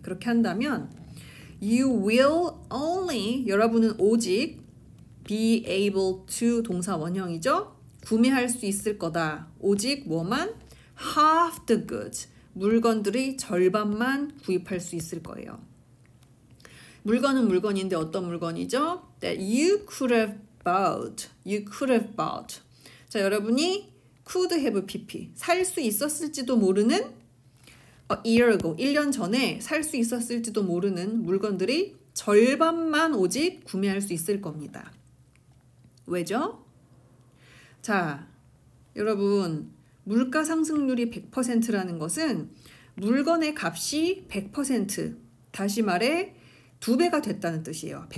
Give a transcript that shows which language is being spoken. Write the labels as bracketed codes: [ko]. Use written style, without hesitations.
[ko] 그렇게 한다면 [en] you will only, [ko] 여러분은 오직 [en] be able to, [ko] 동사 원형이죠. 구매할 수 있을 거다. 오직 뭐만? [en] half the goods, [ko] 물건들의 절반만 구입할 수 있을 거예요. 물건은 물건인데 어떤 물건이죠? [en] That you could have bought. You could have bought. [ko] 자, 여러분이 could have pp. 살 수 있었을지도 모르는 [en] a year ago. [ko] 1년 전에 살 수 있었을지도 모르는 물건들이 절반만 오직 구매할 수 있을 겁니다. 왜죠? 자, 여러분, 물가 상승률이 100%라는 것은 물건의 값이 100%, 다시 말해 2배가 됐다는 뜻이에요.